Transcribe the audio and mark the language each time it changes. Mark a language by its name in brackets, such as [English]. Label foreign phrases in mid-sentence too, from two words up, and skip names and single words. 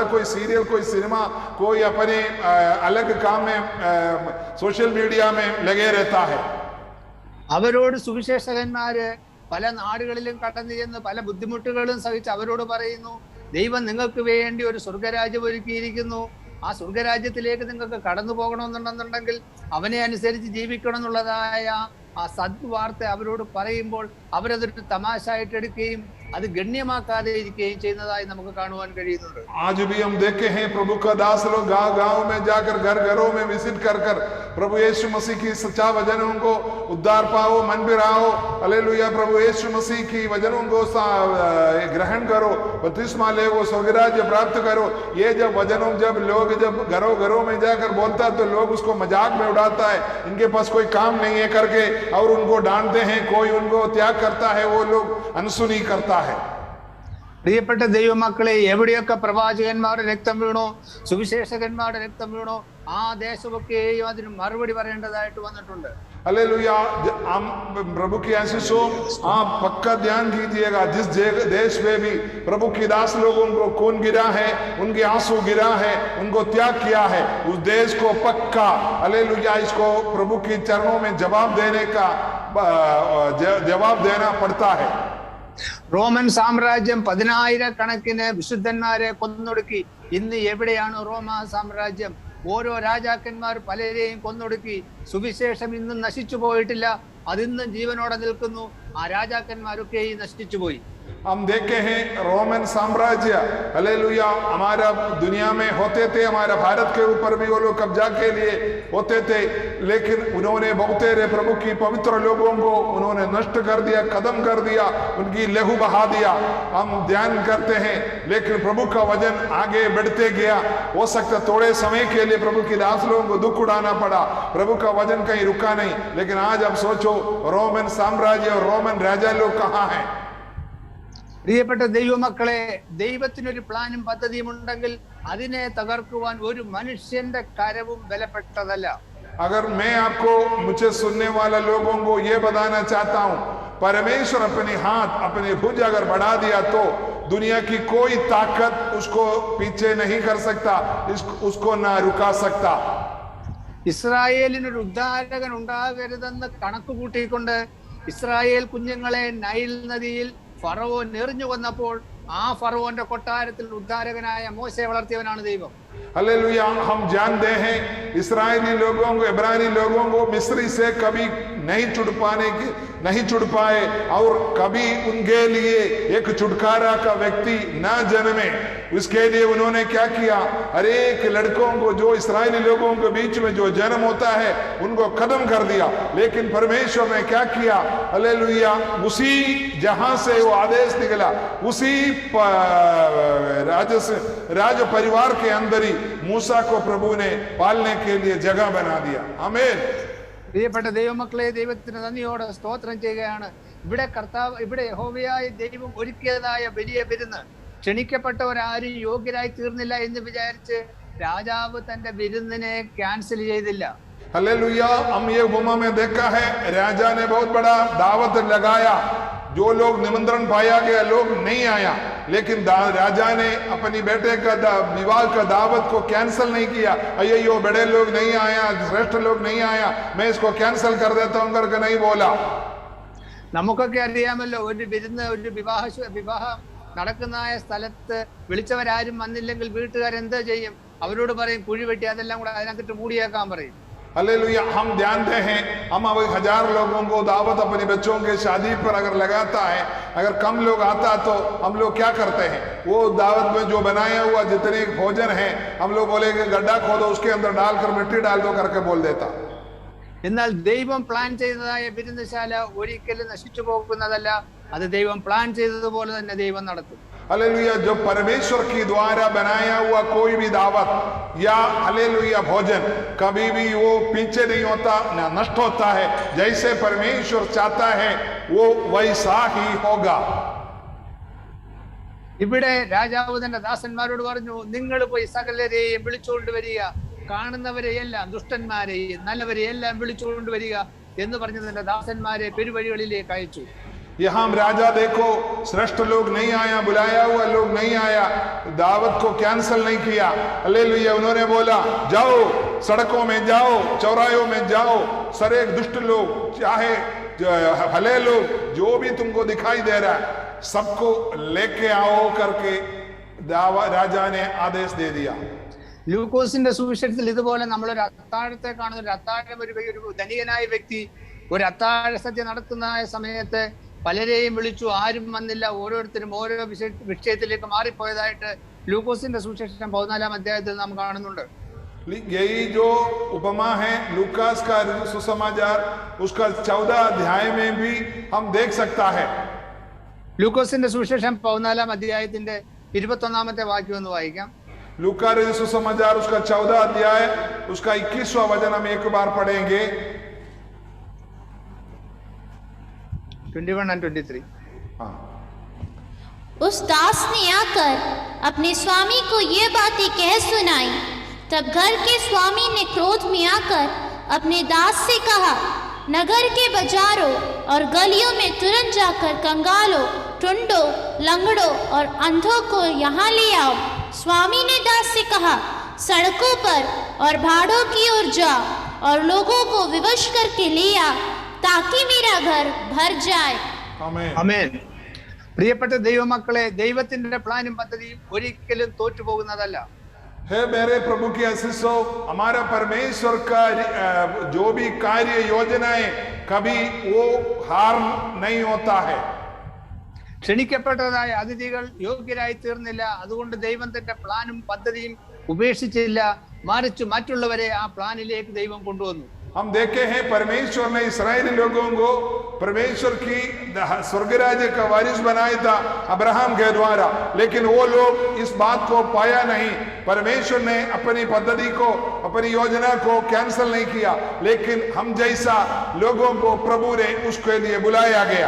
[Hindi] कोई सीरियल, कोई सिनेमा, कोई अपने अलग काम में [English] social media [Hindi] में लगे रहता है. [Malayalam] അവരോട് സുവിശേഷകന്മാര് പല നാടുകളിലും കടന്നു ചെന്ന് പല ബുദ്ധിമുട്ടുകളും സഹിച്ച് അവരോട് പറയുന്നു, ദൈവം നിങ്ങൾക്ക് വേണ്ടി ഒരു സ്വർഗരാജ്യം ഒരുക്കിയിരിക്കുന്നു, ആ സ്വർഗരാജ്യത്തിലേക്ക് നിങ്ങൾക്ക് കടന്നു പോകണമെന്നുണ്ടെന്നുണ്ടെങ്കിൽ അവനെ അനുസരിച്ച് ജീവിക്കണം എന്നുള്ളതായ ആ സദ്വാർത്ത അവരോട് പറയുമ്പോൾ അവരതൊരു തമാശയായിട്ട് എടുക്കുകയും അത് ഗണ്യമാക്കാതെ ഇരിക്കുകയും ചെയ്യുന്നതായി നമുക്ക് കാണുവാൻ കഴിയുന്നുണ്ട്. [Hindi] आज भी हम देखे हैं प्रभु का दास लोग गांव गांव में जाकर, घर घरों में विजिट कर कर प्रभु यीशु मसीह की सच्चा वचनों को उद्धार पाओ, मन भी रहो, हालेलुया प्रभु यीशु मसीह की वचनों को ग्रहण करो, बपतिस्मा ले, वो स्वर्गराज्य प्राप्त करो. ये जब वचनों जब लोग जब घरों घरों में जाकर बोलता है तो लोग उसको मजाक में उड़ाता है, इनके पास कोई काम नहीं है करके, और उनको डांटते हैं. कोई उनको त्याग करता है, वो लोग अनसुनी करता है. [Malayalam] പ്രിയപ്പെട്ട ദൈവമക്കളെ, എവിടെയൊക്കെ പ്രവാചകന്മാരുടെ രക്തം വീണോ, സുവിശേഷകന്മാരുടെ രക്തം വീണോ, ആ ദേശമൊക്കെയും അതിന് മറുപടി പറയേണ്ടതായിട്ട് വന്നിട്ടുണ്ട്. [Hindi] हालेलुया. हम प्रभु की आशीषों आप पक्का ध्यान कीजिएगा, जिस देश में भी प्रभु की दास लोगों को खून गिरा है, उनके आंसू गिरा है, उनको त्याग किया है, उस देश को पक्का हालेलुया इसको प्रभु की चरणों में जवाब देना पड़ता है. [Malayalam] റോമൻ സാമ്രാജ്യം 10,000-കണക്കിന് വിശുദ്ധന്മാരെ കൊന്നൊടുക്കി. ഇന്ന് എവിടെയാണ് റോമ സാമ്രാജ്യം? ഓരോ രാജാക്കന്മാർ പലരെയും കൊന്നൊടുക്കി. സുവിശേഷം ഇന്നും നശിച്ചു പോയിട്ടില്ല, അതിന്നും ജീവനോടെ നിൽക്കുന്നു. ആ രാജാക്കന്മാരൊക്കെയും നശിച്ചു പോയി. [Hindi] हम देखे हैं रोमन साम्राज्य हालेलुया हमारा दुनिया में होते थे, हमारा भारत के ऊपर भी वो लोग कब्जा के लिए होते थे, लेकिन उन्होंने बहुतेरे प्रभु की पवित्र लोगों को उन्होंने नष्ट कर दिया, खत्म कर दिया, उनकी लहू बहा दिया. हम ध्यान करते हैं, लेकिन प्रभु का वचन आगे बढ़ते गया. हो सकता थोड़े समय के लिए प्रभु की दास लोगों को दुख उठाना पड़ा, प्रभु का वचन कहीं रुका नहीं. लेकिन आज अब सोचो रोमन साम्राज्य और रोमन राजा लोग कहाँ हैं? [Malayalam] പ്രിയപ്പെട്ട ദൈവമക്കളെ, ദൈവത്തിനൊരു പ്ലാനും പദ്ധതിയും ഉണ്ടെങ്കിൽ അതിനെ തകർക്കുവാൻ ഒരു മനുഷ്യന്റെ കരവും ബലപ്പെട്ടതല്ല. [Hindi] अगर मैं आपको, मुझे सुनने वाला लोगों को ये बताना चाहता हूं, परमेश्वर अपने हाथ, अपने भुज अगर बढ़ा दिया तो दुनिया की कोई ताकत उसको पीछे नहीं कर सकता, उसको ना रुका सकता. [Malayalam] ഇസ്രായേലിനൊരു ഉദ്ധാരകൻ ഉണ്ടാകരുതെന്ന് കണക്ക് കൂട്ടിക്കൊണ്ട് ഇസ്രായേൽ കുഞ്ഞുങ്ങളെ നൈൽ നദിയിൽ ഫറവോൻ എറിഞ്ഞു കൊന്നപ്പോൾ ആ ഫറവോന്റെ കൊട്ടാരത്തിൽ ഉദ്ധാരകനായ മോശയെ വളർത്തിയവനാണ് ദൈവം. [Hindi] हालेलुया। हम जानते हैं इस्राएली लोगों को, इब्रानी लोगों को मिस्री से कभी नहीं छुड़ पाए और कभी उनके लिए एक छुटकारा का व्यक्ति न जन्मे। उसके लिए उन्होंने क्या किया, हर एक लड़कों को जो इस्राएली लोगों के बीच में जो जन्म होता है उनको खत्म कर दिया। लेकिन परमेश्वर ने क्या किया, हालेलुया, उसी जहां से वो आदेश निकला उसी राज परिवार के अंदर ही मूसा को प्रभु ने पालने के लिए जगह बना दिया। आमीन। [Malayalam] പ്രിയപ്പെട്ട ദൈവമക്കളെ, ദൈവത്തിന് നന്ദിയോടെ സ്തോത്രം ചെയ്യുകയാണ്. ഇവിടെ യഹോവയായ ദൈവം ഒരുക്കിയതായ വലിയ വിരുന്ന് ക്ഷണിക്കപ്പെട്ടവരാരും യോഗ്യരായി തീർന്നില്ല എന്ന് വിചാരിച്ച് രാജാവ് തന്റെ വിരുന്നിനെ ക്യാൻസൽ ചെയ്തില്ല. [Hindi] हालेलुया। हम ये उपमा में देखा है, राजा ने बहुत बड़ा दावत लगाया, जो लोग निमंत्रण पाया गया लोग नहीं आया, लेकिन राजा ने अपनी बेटे का विवाह का दावत को कैंसिल नहीं किया। अयो बड़े लोग नहीं आया, श्रेष्ठ लोग नहीं आया, मैं इसको कैंसिल कर देता हूं करके नहीं बोला। [Malayalam] നമുക്കൊക്കെ അറിയാമല്ലോ, ഒരു വിരുന്ന്, ഒരു വിവാഹം നടക്കുന്ന സ്ഥലത്ത് വിളിച്ചവരാരും വന്നില്ലെങ്കിൽ വീട്ടുകാരെന്താ ചെയ്യും? അവരോട് പറയും കുഴി വെട്ടി അതെല്ലാം കൂടെ അതിനകത്തിട്ട് മൂടിയേക്കാൻ പറയും. [Hindi] हालेलुया। हम जानते हैं, हम अब 1000 लोगों को दावत अपने बच्चों के शादी पर अगर लगाता है, अगर कम लोग आता तो हम लोग क्या करते हैं, वो दावत में जो बनाया हुआ जितने भोजन है हम लोग बोलेंगे गड्ढा खोदो, उसके अंदर डालकर मिट्टी डाल दो करके बोल देता। [Malayalam] എന്നാൽ ദൈവം പ്ലാൻ ചെയ്തതായ വിരുന്നശാല ഒരിക്കലും നശിച്ചു പോകുന്നതല്ല. അത് ദൈവം പ്ലാൻ ചെയ്തതുപോലെ തന്നെ ദൈവം നടത്തും. [Hindi] हालेलुया। जो परमेश्वर की द्वारा बनाया हुआ कोई भी दावत या हालेलुया भोजन कभी भी वो पीछे नहीं होता, ना नष्ट होता है। जैसे परमेश्वर चाहता है वो वैसा ही होगा। [Malayalam] ഇവിടെ രാജാവ് തന്റെ ദാസന്മാരോട് പറഞ്ഞു, നിങ്ങൾ പോയി സകലരെയും വിളിച്ചുകൊണ്ട് വരിക, കാണുന്നവരെയെല്ലാം, ദുഷ്ടന്മാരെയും നല്ലവരെയെല്ലാം വിളിച്ചുകൊണ്ട് വരിക എന്ന് പറഞ്ഞ് തന്റെ ദാസന്മാരെ പെരുവഴികളിലേക്ക് അയച്ചു. [Hindi] यहाँ राजा देखो, श्रेष्ठ लोग नहीं आया, बुलाया हुआ लोग नहीं आया, दावत को कैंसिल नहीं किया। हालेलुया। उन्होंने बोला जाओ, सड़कों में जाओ, चौराहों में जाओ, सारे दुष्ट लोग चाहे भले लोग जो भी तुमको दिखाई दे रहा है सबको लेके आओ करके राजा ने आदेश दे दिया। [Malayalam] ലൂക്കോസിന്റെ സുവിശേഷത്തിൽ ഇതുപോലെ നമ്മളൊരു അത്താഴത്തെ കാണുന്ന, ഒരു അത്താഴം, ഒരു ധനികനായ വ്യക്തി ഒരു അത്താഴ സദ്യ നടത്തുന്ന സമയത്ത് പലരെയും വിളിച്ചു, ആരും വന്നില്ല, ഓരോരുത്തരും ഓരോ വിഷയത്തിലേക്ക് മാറിപ്പോയതായിട്ട് ലൂക്കോസിന്റെ സുവിശേഷം 14-ാം അധ്യായത്തിൽ നാം കാണുന്നുണ്ട്. [Hindi] यही जो उपमा है लूकास का सुसमाचार उसका 14 अध्याय में भी हम देख सकता है। [Malayalam] ലൂക്കോസിന്റെ സുവിശേഷം 14-ാം അധ്യായത്തിന്റെ 21-ാമത്തെ വാക്യം ഒന്ന് വായിക്കാം. [Hindi] लूका सुसमाचार उसका 14 अध्याय उसका 21वां वचन हम एक बार पढ़ेंगे। [English] 21 and 23। [Hindi] उस दास ने आकर अपने स्वामी को ये बातें कह सुनाई। तब घर के स्वामी ने क्रोध में आकर अपने दास से कहा, नगर के बाजारों और गलियों में तुरंत जाकर कंगालों, टुंडों, लंगड़ों और अंधों को यहाँ ले आओ। स्वामी ने दास से कहा, सड़कों पर और भाड़ों की ओर जा और लोगों को विवश करके ले आ, ताकि मेरा घर भर जाए। [Malayalam] ആമേൻ. പ്രിയപ്പെട്ട ദൈവമക്കളെ, ദൈവത്തിന്റെ പ്ലാനും പദ്ധതിയും ഒരിക്കലും തോറ്റുപോകുന്നതല്ല. [Hindi] है मेरे प्रभु की आशीषों, हमारा परमेश्वर का जो भी कार्य योजनाएं कभी वो हार नहीं होता है। [Malayalam] ക്ഷണിക്കപ്പെട്ടതായ അതിഥികൾ യോഗ്യരായി തീർന്നില്ല. അതുകൊണ്ട് ദൈവം തന്റെ പ്ലാനും പദ്ധതിയും ഉപേക്ഷിച്ചില്ല, മറിച്ച് മറ്റുള്ളവരെ ആ പ്ലാനിലേക്ക് ദൈവം കൊണ്ടുവന്നു. [Hindi] हम देखे हैं परमेश्वर ने इस्राएली लोगों को परमेश्वर की स्वर्ग राज्य का वारिस बनाया था अब्राहम के द्वारा, लेकिन वो लोग इस बात को पाया नहीं। परमेश्वर ने अपनी पद्धति को, अपनी योजना को कैंसिल नहीं किया, लेकिन हम जैसा लोगों को प्रभु ने उसके लिए बुलाया गया।